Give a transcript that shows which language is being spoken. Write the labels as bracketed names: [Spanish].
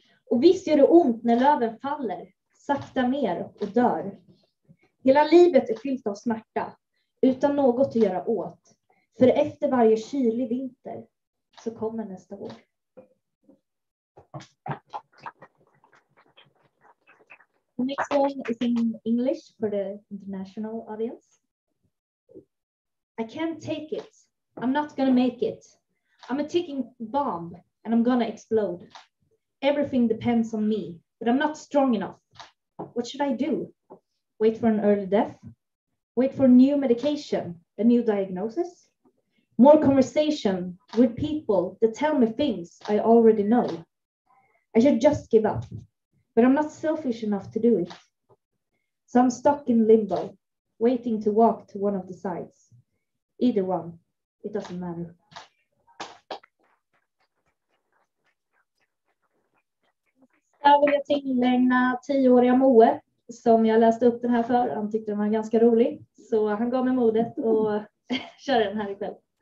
[Swedish] Och visst gör det ont när löven faller, sakta ner och dör. Hela livet är fyllt av smärta, utan något att göra åt. För efter varje kylig vinter så kommer nästa vår. [English] The next one is in English for the international audience. I can't take it. I'm not gonna make it. I'm a ticking bomb and I'm gonna explode. Everything depends on me, but I'm not strong enough. What should I do? Wait for an early death? Wait for new medication, a new diagnosis? More conversation with people that tell me things I already know. I should just give up, but I'm not selfish enough to do it. So I'm stuck in limbo, waiting to walk to one of the sides. Either one, it doesn't matter. [Swedish] Jag vill tillägna 10-åriga Moe som jag läste upp den här för. Han tyckte den var ganska rolig. Så han gav mig modet och kör den här ikväll.